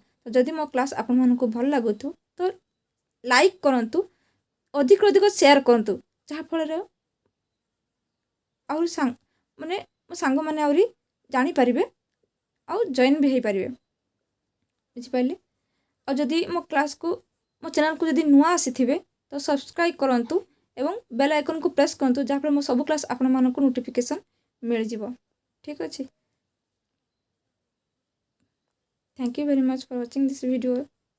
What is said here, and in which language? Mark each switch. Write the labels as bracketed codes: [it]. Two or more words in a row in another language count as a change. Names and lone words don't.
[or] ତ ଯଦି ମୋ କ୍ଲାସ୍ ଆପଣମାନଙ୍କୁ ଭଲ ଲାଗୁଥିବ ତ ଲାଇକ୍ କରନ୍ତୁ, ଅଧିକରୁ ଅଧିକ ସେୟାର କରନ୍ତୁ, ଯାହାଫଳରେ ଆହୁରି ମାନେ ମୋ ସାଙ୍ଗମାନେ ଆହୁରି ଜାଣିପାରିବେ ଆଉ ଜଏନ୍ ବି ହେଇପାରିବେ। ବୁଝିପାରିଲେ? ଆଉ ଯଦି ମୋ କ୍ଲାସ୍କୁ ମୋ ଚ୍ୟାନେଲ୍କୁ ଯଦି ନୂଆ ଆସିଥିବେ ତ ସବସ୍କ୍ରାଇବ୍ କରନ୍ତୁ ଏବଂ [en] bell iconକୁ [or] ପ୍ରେସ୍ କରନ୍ତୁ, ଯାହାଫଳରେ ମୋ ସବୁ କ୍ଲାସ୍ ଆପଣମାନଙ୍କୁ ନୋଟିଫିକେସନ୍ ମିଳିଯିବ। ଠିକ୍ ଅଛି? [en] Thank you very much for watching this video.